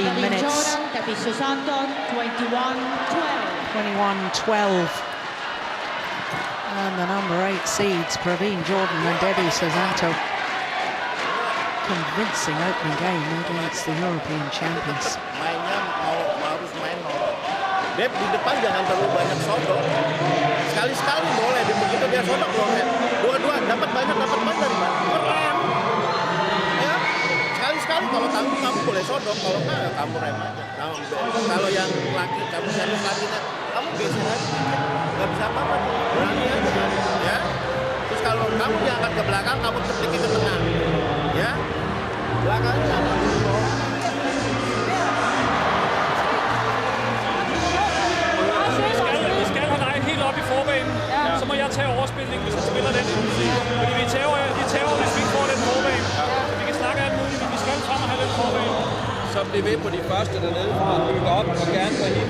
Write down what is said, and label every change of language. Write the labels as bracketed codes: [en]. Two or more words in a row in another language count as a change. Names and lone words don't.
[en] Praveen minutes. Jordan, Debby Susanto, 21-12. 21-12. And the number 8 seeds, Praveen Jordan and Debby Susanto. Convincing opening game against the European champions. [id] Mainnya harus main nol. Deb di depan jangan terlalu banyak sodok. Sekali-sekali boleh, dan begitu dia sodok boleh. Dua-dua dapat banyak dari mana? Rem. Ya, sekali-sekali kalau kamu boleh sodok, kalau enggak ya kamu rem aja. Kalau yang laki kamu servis lakinya, kamu geser aja. Nggak bisa apa-apa, berani aja. Ya. Terus kalau kamu diangkat ke belakang, kamu tepliki ke tengah. Ya. Belakangnya apa dulu? [da] Vi skal have dig helt op i forbanen, så må jeg tage overspilning, hvis han spiller den. Fordi vi tager, hvis vi ikke får den forbane. Vi kan snakke alt muligt, men vi skal frem og have den forbane. Så bliver ved på de første dernede, fra han bygger op og gerne på hende.